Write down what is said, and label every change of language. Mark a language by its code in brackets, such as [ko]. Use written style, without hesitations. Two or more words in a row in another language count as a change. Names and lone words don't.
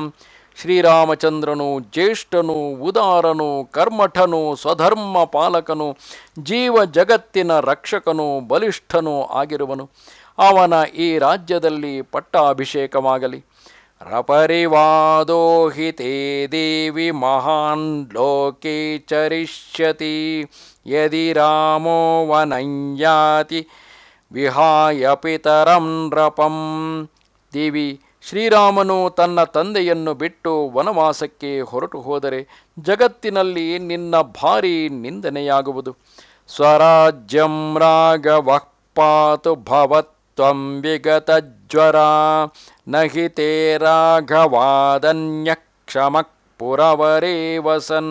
[kn] ಶ್ರೀರಾಮಚಂದ್ರನು ಜ್ಯೇಷ್ಠನು, ಉದಾರನು, ಕರ್ಮಠನು, ಸ್ವಧರ್ಮ ಪಾಲಕನು, ಜೀವ ಜಗತ್ತಿನ ರಕ್ಷಕನು, ಬಲಿಷ್ಠನೂ ಆಗಿರುವನು. ಅವನ ಈ ರಾಜ್ಯದಲ್ಲಿ ಪಟ್ಟಾಭಿಷೇಕವಾಗಲಿ. [sa] ರಪರಿವಾದೋ ಹಿ ತೇ ದೇವಿ ಮಹಾನ್ ಲೋಕೆ ಚರಿಷ್ಯತಿ ಯದಿ ರಾಮೋ ವನಂಯಾತಿ ವಿಹಾಯ ಪಿತರಂ ನೃಪಂ. [kn] ದೇವಿ, ಶ್ರೀರಾಮನು ತನ್ನ ತಂದೆಯನ್ನು ಬಿಟ್ಟು ವನವಾಸಕ್ಕೆ ಹೊರಟು ಹೋದರೆ ಜಗತ್ತಿನಲ್ಲಿ ನಿನ್ನ ಭಾರೀ ನಿಂದನೆಯಾಗುವುದು. [sa] ಸ್ವರಾಜ್ಯಂ ರಾಘವಃ ಪಾತು ಭವತ್ವಂ ವಿಗತಜ್ವರ ನಹಿ ತೇ ರಾಘವಾದನ್ಯಃ ಕ್ಷಮಃ ಪುರವರೇ ವಸನ್.